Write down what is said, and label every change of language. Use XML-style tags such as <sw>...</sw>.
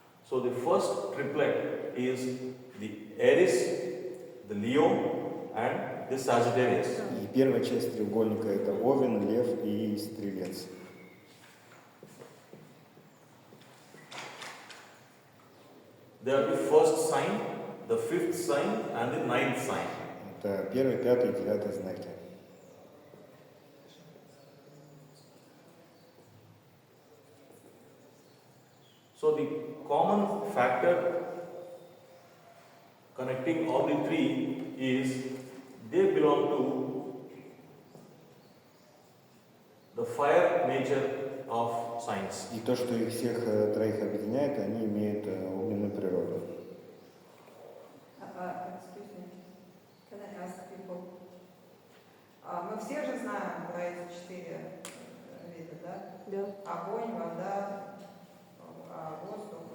<en>So the first triplet is the Aries, the Leo and the Sagittarius.</en> <ru>И первая часть треугольника — это Овен, Лев и Стрелец.</ru> <en>They are the first sign, the fifth sign and the ninth sign.</en> <ru>Это первый, пятый и девятый знаки.</ru> <en>So the common factor connecting all the 3 is they belong to the fire nature of signs.</en> <ru>И то, что их всех троих объединяет, они имеют огненную природу.</ru> <en>Excuse me. Can I ask people?</en> <ru>Мы все же знаем про эти 4 вида, да? Да. Огонь, вода, воздух.</ru>